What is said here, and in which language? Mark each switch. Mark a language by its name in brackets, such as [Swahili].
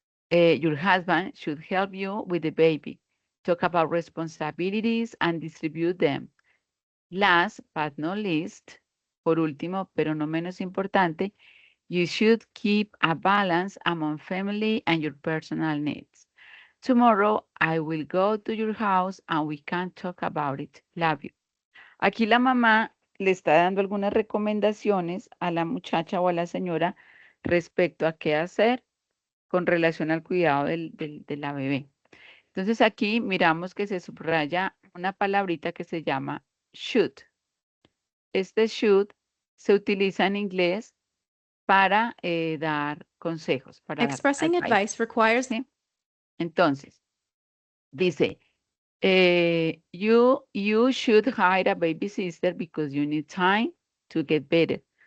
[English] Your husband should help you with the baby. Talk about responsibilities and distribute them. Last but not least, [Spanish] por último, pero no menos importante, [English] you should keep a balance among family and your personal needs. Tomorrow, I will go to your house and we can talk about it. Love you. [Spanish] Aquí la mamá le está dando algunas recomendaciones a la muchacha o a la señora respecto a qué hacer con relación al cuidado de la bebé. Entonces aquí miramos que se subraya una palabrita que se llama should. Este should se utiliza en inglés para dar consejos, para dar [English] Expressing advice requires [Spanish] ¿sí? Entonces, dice, [English] You should hire a baby sister because you need time to get better.